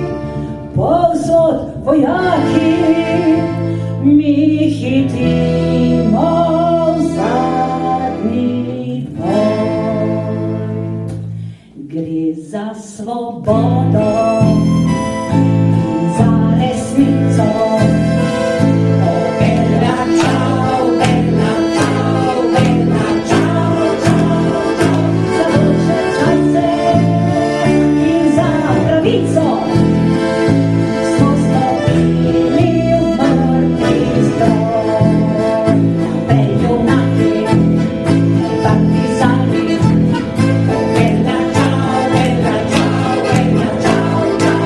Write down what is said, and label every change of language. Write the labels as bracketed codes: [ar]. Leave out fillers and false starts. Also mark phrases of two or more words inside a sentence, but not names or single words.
[sl] Povsod vojaki, mi hitimo v zadnji boj. Gre za svobodo, za resnico. [it] Bella ciao, [sl] za boljše čase in za pravico. Smo stopili v mrtvi stroj, peljunaki, partizani. [it] Bella ciao,